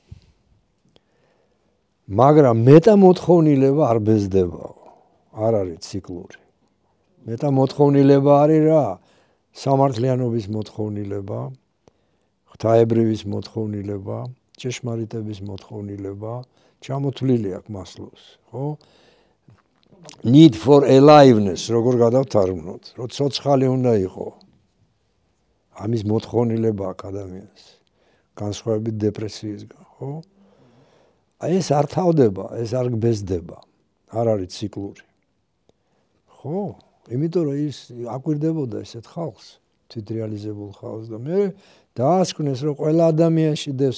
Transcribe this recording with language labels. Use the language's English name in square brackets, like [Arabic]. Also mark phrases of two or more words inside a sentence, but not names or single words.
[Georgian] მაგრამ მეტამოთხოვნილება არ ბეზდებაო არ არის ციკლური მეტამოთხოვნილება არის რა სამართლიანობის მოთხოვნილება ღვთაებრივის მოთხოვნილება ჭეშმარიტების მოთხოვნილება ჩამოთვლილი აქვს მასლოს ხო [English] need for aliveness [Georgian] როგორ გადავთარგმნოთ რომ ცოცხალი უნდა იყოს ამის მოთხოვნილება აქვს ადამიანს განსხვავებით დეპრესიისგან ხო აი ეს არ თავდება ეს არ გბეზდება არ არის ციკლური ხო იმიტომ რომ ის აკვირდებოდა ესეთ ხალხს თვითრეალიზებულ ხალხს და მე დაასკვნეს რომ ყველა ადამიანში დევს